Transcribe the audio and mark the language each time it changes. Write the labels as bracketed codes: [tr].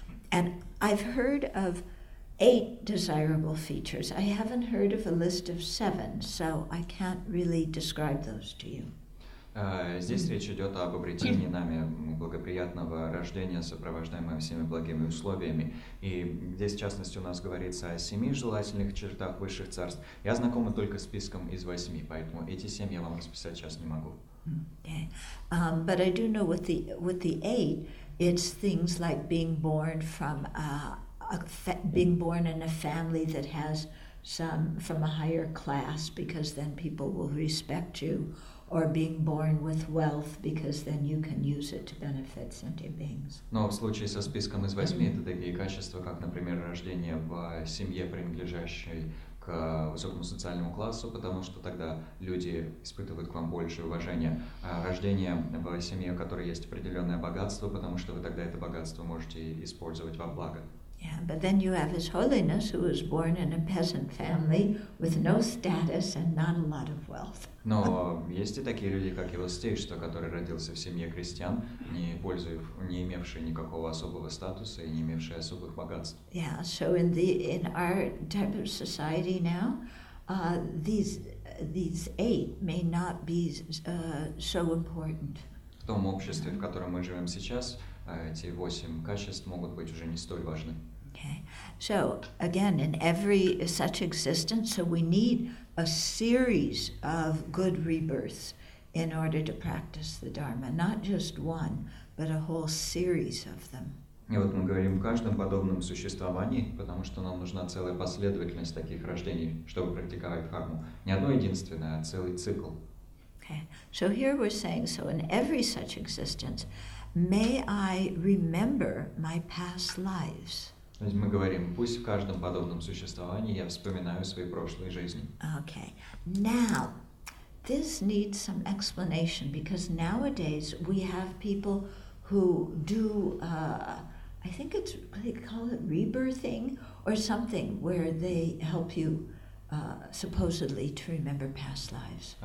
[en] And I've heard of 8 desirable features. I haven't heard of a list of 7, so I can't really describe those to you. [ru] Здесь речь идет об обретении нами благоприятного рождения, сопровождаемого всеми благими условиями. И здесь, в частности, у нас говорится о 7 желательных чертах высших царств. Я знакома только с списком из 8, поэтому эти 7 я вам расписать сейчас не могу. [en] Okay. But I do know with the 8, it's things like being born from being born in a family that has some from a higher class, because then people will respect you. Or being born with wealth, because then you can use it to benefit sentient beings. [ru] Но в случае со списком из 8 это такие качества, как, например, рождение в семье, принадлежащей к высокому социальному классу, потому что тогда люди испытывают к вам большее уважение. А рождение в семье, в которой есть определенное богатство, потому что вы тогда это богатство можете использовать во благо. [en] Yeah, but then you have His Holiness, who was born in a peasant family with no status and not a lot of wealth. [ru] Но есть и такие люди, как его Святейшество, который родился в семье крестьян, не имевший никакого особого статуса и не имевший особых богатств. [en] Yeah, so in our type of society now, these 8 may not be so important. [ru] В том обществе, в котором мы живем сейчас, эти 8 качеств могут быть уже не столь важны. [en] Okay. So again, in every such existence, so we need a series of good rebirths in order to practice the Dharma, not just one, but a whole series of them. [ru] И вот мы говорим в каждом подобном существовании, потому что нам нужна целая последовательность таких рождений, чтобы практиковать дхарму. Не одно единственное, а целый цикл. [en] Okay. So here we're saying, so in every such existence, may I remember my past lives. [ru] То есть мы говорим, пусть в каждом подобном существовании я вспоминаю свои прошлые жизни. [en] Okay. Now, this needs some explanation because nowadays we have people who do, I think they call it rebirthing or something, where they help you supposedly to remember past lives.